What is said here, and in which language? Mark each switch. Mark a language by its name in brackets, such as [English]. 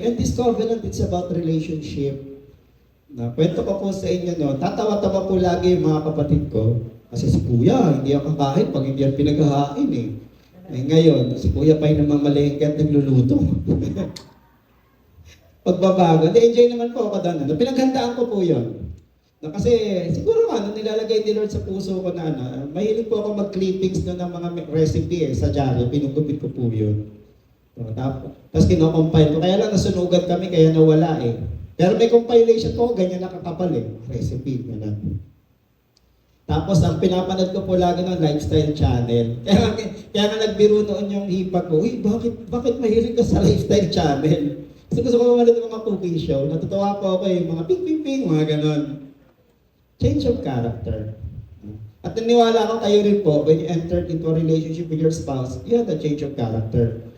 [English] And this covenant, it's about relationship. [Filipino] Kwento ko po sa inyo, no? Tatawa-tawa po lagi yung mga kapatid ko. Kasi si Kuya, hindi ako kakain pag hindi yan pinaghahain eh. Ngayon, si Kuya pa yung namamalengke at nagluluto. Pagbabago. Enjoy naman po ako doon. Pinaghandaan ko po yun. Kasi siguro nilalagay ni Lord sa puso ko na mahilig po ako mag-clippings ng mga recipe sa diary. Pinugupit ko po yun. Tapos kino-compile ko. Kaya lang nasunugan kami kaya nawala eh. Pero may compilation ko, ganyan nakakapal eh. Recipe. Ganun. Tapos ang pinapanood ko po lagi ng lifestyle channel. Kaya nga nagbiro noon yung hipa ko, uy, bakit mahilig ka sa lifestyle channel? Gusto ko manood ng mga cooking show. Natutuwa po ako eh, mga ping, mga ganon. [English] Change of character. [Filipino] At naniwala ko kayo rin po, [English] when you entered into a relationship with your spouse, you have a change of character.